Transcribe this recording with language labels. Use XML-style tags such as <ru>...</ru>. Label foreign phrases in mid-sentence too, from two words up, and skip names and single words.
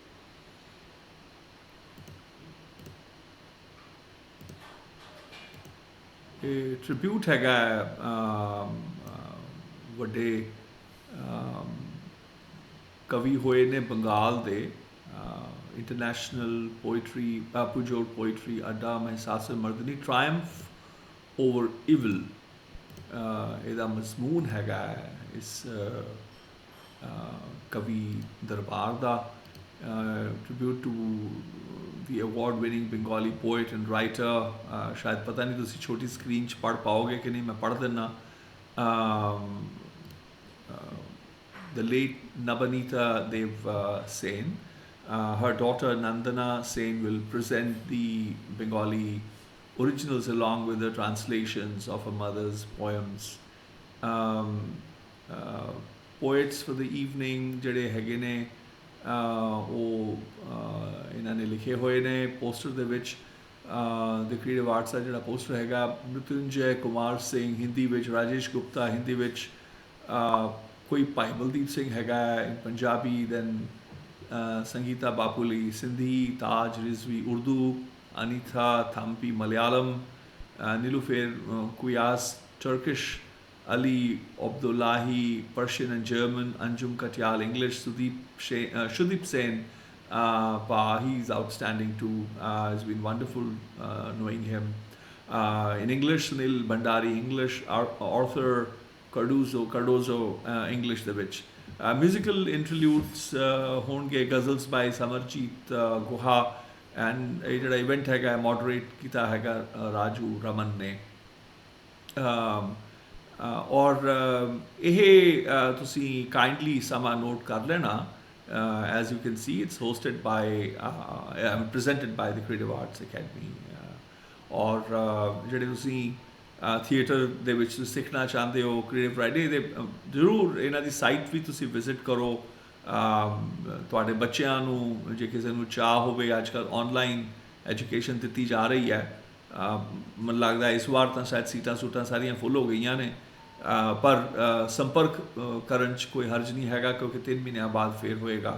<pa>ਇਹ ਟ੍ਰਿਬਿਊਟ ਹੈਗਾ ਵੱਡੇ ਕਵੀ ਹੋਏ ਨੇ ਬੰਗਾਲ ਦੇ, ਇੰਟਰਨੈਸ਼ਨਲ ਪੋਇਟਰੀ ਪੁਜੋਰ ਪੋਇਟਰੀ ਅੱਡਾ ਮਹਿਸਾਸੁਰ ਮਰਦਨੀ,</pa> <en>triumph over evil</en> <pa>ਇਹਦਾ ਮਜ਼ਮੂਨ ਹੈਗਾ ਇਸ ਕਵੀ ਦਰਬਾਰ ਦਾ।</pa> <en>tribute to the award winning Bengali poet and writer.</en> <pa>ਸ਼ਾਇਦ ਪਤਾ ਨਹੀਂ ਤੁਸੀਂ ਛੋਟੀ ਸਕਰੀਨ 'ਚ ਪੜ੍ਹ ਪਾਓਗੇ ਕਿ ਨਹੀਂ, ਮੈਂ ਪੜ੍ਹ ਦਿੰਦਾ।</pa> <en>The late Nabanita Dev Sen, her daughter Nandana Sen will present the Bengali originals along with the translations of her mother's poems. Poets for the evening</en> <pa>ਜਿਹੜੇ ਹੈਗੇ ਨੇ ਉਹ ਇਹਨਾਂ ਨੇ ਲਿਖੇ ਹੋਏ ਨੇ ਪੋਸਟਰ ਦੇ ਵਿੱਚ।</pa> <en>the creative arts</en> <pa>ਦਾ ਜਿਹੜਾ ਪੋਸਟਰ ਹੈਗਾ, ਮ੍ਰਿਤੁੰਜੈ ਕੁਮਾਰ ਸਿੰਘ ਹਿੰਦੀ ਵਿੱਚ, ਰਾਜੇਸ਼ ਗੁਪਤਾ ਹਿੰਦੀ ਵਿੱਚ, ਕੋਈ ਭਾਈ ਬਲਦੀਪ ਸਿੰਘ ਹੈਗਾ in ਪੰਜਾਬੀ, then ਸੰਗੀਤਾ ਬਾਪੂਲੀ ਸਿੰਧੀ, ਤਾਜ ਰਿਜ਼ਵੀ ਉਰਦੂ, ਅਨੀਤਾ ਥੰਪੀ ਮਲਿਆਲਮ, ਨੀਲੂਫੇਰ ਕੁਯਾਸ Turkish, Ali Abdullahi</pa> <en>Persian and German,</en> <pa>Anjum Katyal English, Sudeep Sen,</pa> <en>he's outstanding too. It's been wonderful knowing him. In English, Sunil Bhandari English, Arthur Cardozo English</en> <pa>ਦੇ ਵਿੱਚ।</pa> <en>Musical interludes</en> <pa>ਹੋਣਗੇ,</pa> <en>ghazals by Samarjit Guha, and</en> <pa>ਇਹ ਜਿਹੜਾ ਇਵੈਂਟ ਹੈਗਾ ਮੋਡਰੇਟ ਕੀਤਾ ਹੈਗਾ ਰਾਜੂ ਰਮਨ ਨੇ। ਔਰ ਇਹ ਤੁਸੀਂ ਕਾਈਂਡਲੀ ਸਮਾਂ ਨੋਟ ਕਰ ਲੈਣਾ।</pa> <en>as you can see, it's hosted by presented by the Creative Arts Academy।</en> <pa>ਔਰ ਜਿਹੜੇ ਤੁਸੀਂ ਥੀਏਟਰ ਦੇ ਵਿੱਚ ਤੁਸੀਂ ਸਿੱਖਣਾ ਚਾਹੁੰਦੇ ਹੋ</pa> <en>creative writing</en> <pa>ਦੇ ਜ਼ਰੂਰ ਇਹਨਾਂ ਦੀ ਸਾਈਟ ਵੀ ਤੁਸੀਂ ਵਿਜ਼ਿਟ ਕਰੋ। ਤੁਹਾਡੇ ਬੱਚਿਆਂ ਨੂੰ ਜੇ ਕਿਸੇ ਨੂੰ ਚਾਹ ਹੋਵੇ, ਅੱਜ ਕੱਲ੍ਹ</pa> <en>online education</en> <pa>ਦਿੱਤੀ ਜਾ ਰਹੀ ਹੈ। ਮੈਨੂੰ ਲੱਗਦਾ ਇਸ ਵਾਰ ਤਾਂ ਸ਼ਾਇਦ ਸੀਟਾਂ ਸੂਟਾਂ ਸਾਰੀਆਂ ਫੁੱਲ ਹੋ ਗਈਆਂ ਨੇ, ਪਰ ਸੰਪਰਕ ਕਰਨ 'ਚ ਕੋਈ ਹਰਜ ਨਹੀਂ ਹੈਗਾ ਕਿਉਂਕਿ 3 ਮਹੀਨਿਆਂ ਬਾਅਦ ਫੇਰ ਹੋਏਗਾ।</pa>